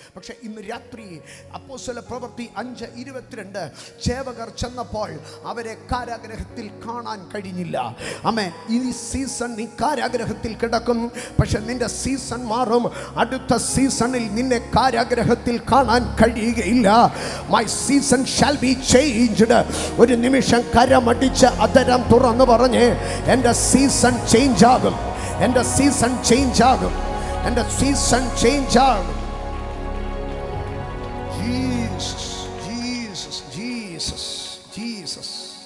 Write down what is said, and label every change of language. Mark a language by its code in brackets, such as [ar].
[ml] പക്ഷെ ഇന്ന് രാത്രി അപ്പോസ്തല പ്രവൃത്തി 5:22 ചേവകർ ചെന്നപ്പോൾ അവരെ കാരാഗ്രഹത്തിൽ കാണാൻ കഴിഞ്ഞില്ല. ആമേൻ. ഈ സീസൺ നീ കാരാഗ്രഹത്തിൽ കിടക്കും, പക്ഷെ നിന്റെ സീസൺ മാറും. അടുത്ത സീസണിൽ നിന്നെ കാരാഗ്രഹത്തിൽ കാണാൻ കഴിയുകയില്ല. [en] My season shall be changed. [ml] ഒരു നിമിഷം കരമടിച്ച് അതരം തുറന്നു പറഞ്ഞ്, എൻ്റെ സീസൺ ചേഞ്ച് ആകും, എൻ്റെ സീസൺ ചേഞ്ച് ആകും, എൻ്റെ സീസൺ ചേഞ്ച് ആകും. Jesus Jesus Jesus Jesus.